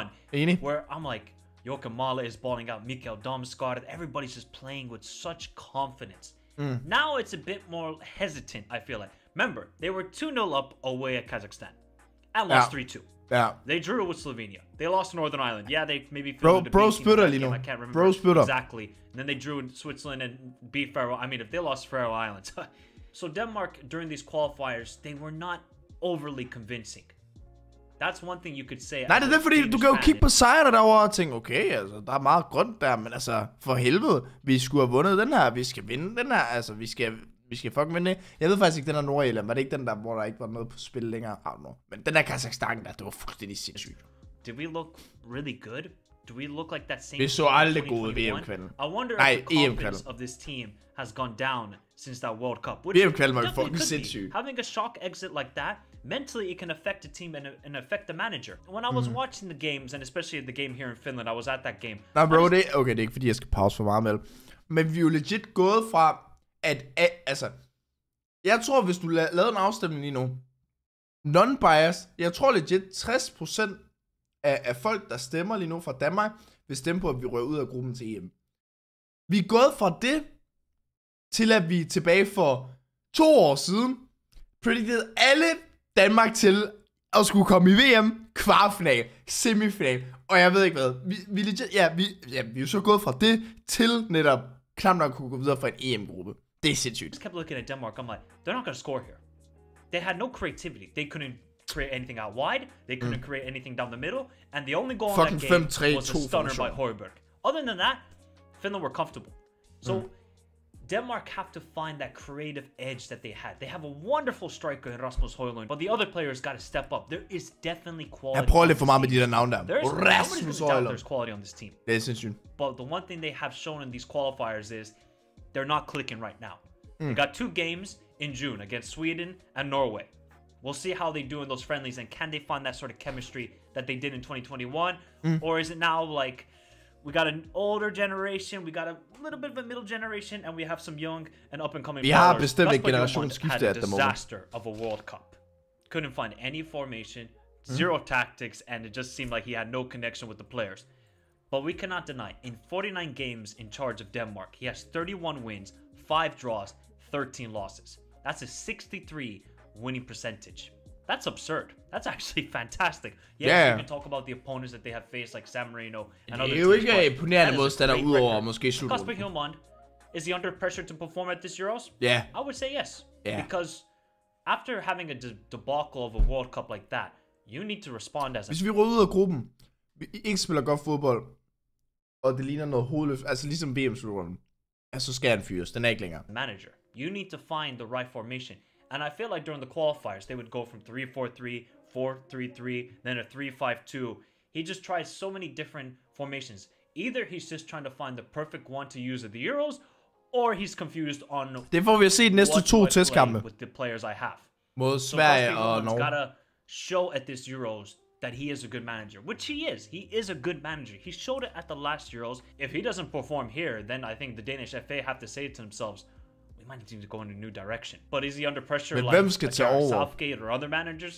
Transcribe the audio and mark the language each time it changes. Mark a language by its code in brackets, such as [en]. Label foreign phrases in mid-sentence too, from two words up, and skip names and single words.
[en] Where I'm like, Joachim Mahler is balling out, Mikael Damsgaard, everybody's just playing with such confidence. Now it's a bit more hesitant, I feel like. Remember, they were 2-0 up away at Kazakhstan and lost 3-2. Yeah. They drew with Slovenia. They lost Northern Ireland. Yeah, they maybe [da] bro spytter lige nu. [en] I can't remember exactly. And then they drew in Switzerland and beat Faroe. I mean, if they lost Faroe Islands. So Denmark, during these qualifiers, they were not overly convincing. That's one thing you could say. [da] Nej, det er fordi, du kan jo kigge på sejrene derovre og tænke, okay, altså, der er meget grønt der, men altså, for helvede, vi skulle have vundet den her, vi skal vinde den her, altså, vi skal fucking vinde det. Jeg ved faktisk ikke, den her Nordirland, var det ikke den der, hvor der ikke var noget på spil længere? Men den der Kazakhstan der, det var fuldstændig sindssygt. [en] Did we look really good? Do we look like that same? [da] Vi så aldrig gode VM-kvalden. [en] I wonder if the confidence of this team has gone down since that World Cup. [da] VM-kvalden var fucking sindssygt. [en] Having a shock exit like that, mentally it can affect a team and affect the manager. When I was watching the games, and especially the game here in Finland, I was at that game. [da] Nej, bro, det er ikke fordi, jeg skal pause for meget med. Men vi er jo legit gået fra, at altså, jeg tror, hvis du lavede en afstemning lige nu, non-biased, jeg tror legit 60% af folk, der stemmer lige nu fra Danmark, vil stemme på, at vi rører ud af gruppen til EM. Vi er gået fra det, til at vi tilbage for 2 år siden, predicted alle Danmark til at skulle komme i VM, kvartfinal, semifinal, og jeg ved ikke hvad. Vi legit, vi er jo så gået fra det, til netop knap nok kunne gå videre fra en EM-gruppe. Det er sindssygt. [en] I just kept looking at Denmark, I'm like, they're not gonna score here. They had no creativity. They couldn't create anything out wide. They couldn't create anything down the middle. And the only goal in that game was a stunner by Højbjerg. Other than that, Finland were comfortable. So Denmark have to find that creative edge that they had. They have a wonderful striker in Rasmus Højlund, but the other players got to step up. There is definitely quality. [da] Jeg prøver lidt for meget med de der navne der. Rasmus Højlund. [en] There's quality on this team. [da] Det er sindssygt. [en] But the one thing they have shown in these qualifiers is they're not clicking right now. They got 2 games in June against Sweden and Norway. We'll see how they do in those friendlies, and can they find that sort of chemistry that they did in 2021? Or is it now like we got an older generation, we got a little bit of a middle generation, and we have some young and up-and-coming players? [da] Vi har bestemt et generationsskifte [en] at the moment. Disaster of a World Cup. Couldn't find any formation, 0 tactics, and it just seemed like he had no connection with the players. But we cannot deny, in 49 games in charge of Denmark, he has 31 wins, 5 draws, 13 losses. That's a 63 winning percentage. That's absurd. That's actually fantastic. Yes, you can talk about the opponents that they have faced, like San Marino and other teams. [da] Det er jo ikke imponerende modstander udover måske slutrunden. [en] Kasper Hjulmand, is he under pressure to perform at this Euros? Yeah. I would say yes. Yeah. Because after having a debacle of a World Cup like that, you need to respond as a... [da] Hvis vi rører ud af gruppen, vi ikke spiller godt fodbold, og det ligner noget hovedløft, altså ligesom VM-slutrunden, så skal han fyres. Den er ikke længere. [en] Manager, you need to find the right formation. And I feel like during the qualifiers, they would go from 3-4-3, 4-3-3, then a 3-5-2. He just tries so many different formations. Either he's just trying to find the perfect one to use at the Euros, or he's confused on [da] det får vi at se de næste 2 testkampe [en] with the players I have. [da] Mod Sverige og Norge. [en] He's gotta show at this Euros that he is a good manager, which he is. He is a good manager. He showed it at the last Euros. If he doesn't perform here, then I think the Danish FA have to say to themselves, might need to go in a new direction. But is he under pressure like Southgate or other managers?